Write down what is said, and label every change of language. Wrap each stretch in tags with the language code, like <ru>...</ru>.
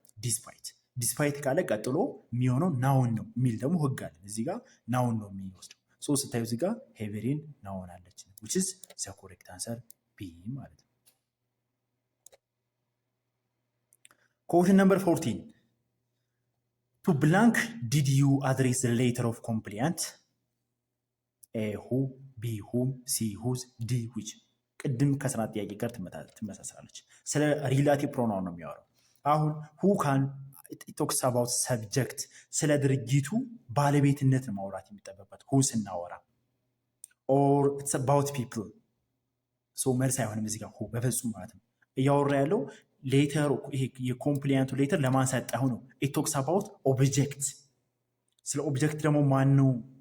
<am>ዲስፓይት። ዲስፓይት ካለ ቀጥሎ የሚሆነው ናውን ነው የሚል ደግሞ ህግ አለን። እዚህ ጋር ናውን ነው የሚወስደው። ሶ ስታዩ እዚህ ጋር ሄቨሪን ናውን አለች</am> <en>which is the correct answer B</en> <am>ማለት ነው።</am> <en>Question number 14. To blank did you address the letter of complaint? A who, B whom, C whose, D which?</en> <am>ቅድም ከስራ ጥያቄ ጋር ትመሳሰላለች። ስለ ሪላቲቭ ፕሮናውን ነው የሚያወራው። አሁን</am> <en>who can talks about subject</en> <am>ስለ ድርጊቱ ባለቤትነት ነው ማውራት የሚጠበቅበት who ስናወራ</am> <en>or it's about people so</en> <am>መልስ አይሆንም እዚህ ጋር who በፍጹም ማለት ነው። እያወራ ያለው ሌተር ይሄ የኮምፕሊያንቱ ሌተር ለማን ሰጠው ነው።</am> <en>it talks about object</en> <am>ስለ ኦብጀክት ደግሞ ማን ነው</am>